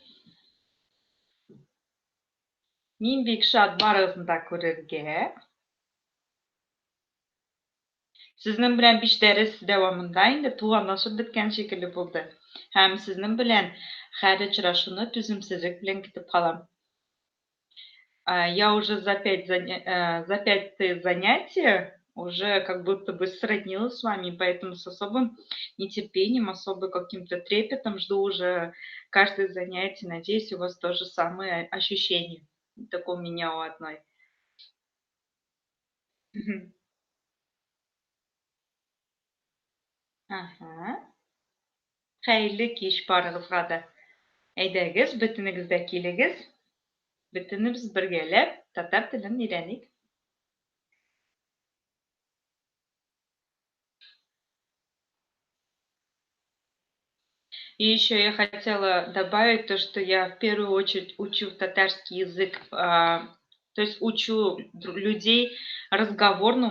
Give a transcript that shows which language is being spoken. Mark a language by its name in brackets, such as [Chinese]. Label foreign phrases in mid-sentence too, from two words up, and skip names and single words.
[Tatar] Мин бик шат барыгызны да күрергә. Сезнең белән 5 дәрес дәвамында инде туганлашып беткән шикелле булды. Һәм сезнең белән һәр очрашуны түземсезлек белән көтеп калам. [Russian] Я уже за 5 занятия уже как будто бы сроднилась с вами, поэтому с особым нетерпением, особо каким-то трепетом жду уже каждое занятие. Надеюсь, у вас то же самое ощущение. Так у меня у одной. Ага. [Tatar] Хәерле кич барыгызга да. Әйдәгез, бөтенегез дә килегез. Бөтенебез бергәләп татар телен өйрәник. [Russian] И еще я хотела добавить то, что я в первую очередь учу татарский язык, то есть учу людей разговорному.